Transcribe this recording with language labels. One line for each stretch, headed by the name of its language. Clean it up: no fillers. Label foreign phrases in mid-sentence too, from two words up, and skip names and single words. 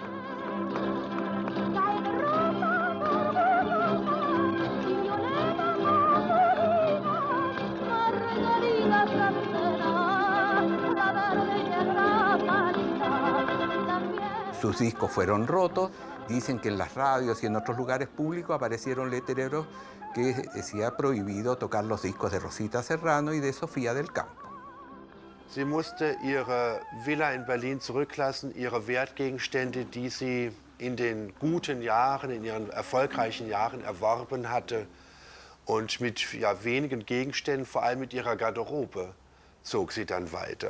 Spanish: Sus discos fueron rotos. Dicen que en las radios y en otros lugares públicos aparecieron letreros que decía prohibido tocar los discos de Rosita Serrano y de Sofía del Campo.
German: Sie musste ihre Villa in Berlin zurücklassen, ihre Wertgegenstände, die sie in den guten Jahren, in ihren erfolgreichen Jahren erworben hatte. Und mit wenigen Gegenständen, vor allem mit ihrer Garderobe, zog sie dann weiter.